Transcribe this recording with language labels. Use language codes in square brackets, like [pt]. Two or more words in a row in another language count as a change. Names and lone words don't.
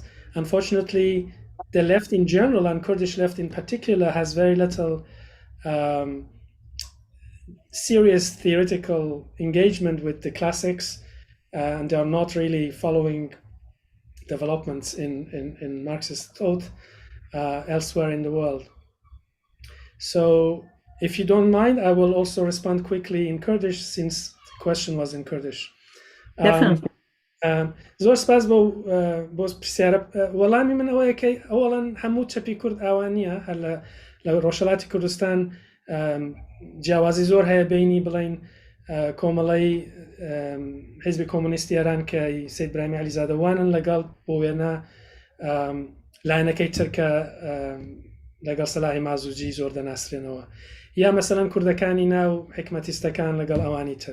[en] Unfortunately, the left in general and Kurdish left in particular has very little serious theoretical engagement with the classics, and they are not really following developments in Marxist thought elsewhere in the world. So if you don't mind, I will also respond quickly in Kurdish since the question was in Kurdish. Definitely. [ckb] زۆر سپاس بۆ پرسیارە. وەڵامی من ئەوەیە کە ئەوڵەن هەموو چەپی کورد ئەوانیە هەر لە ڕۆژهەڵاتی کوردستان جیاوازی زۆر هەیە بینی بڵین کۆمەڵی حیزبی کۆمونیستی ئێران کە سەید براهیمی عەلیزادەوانن لەگەڵ بۆ وێنە لایەنەکەی تر کە لەگەڵ سەلاحی مازووجی زۆر دەناسرێنەوە، یا مەسەلەن کوردەکانی ناو حکمەتیستەکان لەگەڵ ئەوانی تر.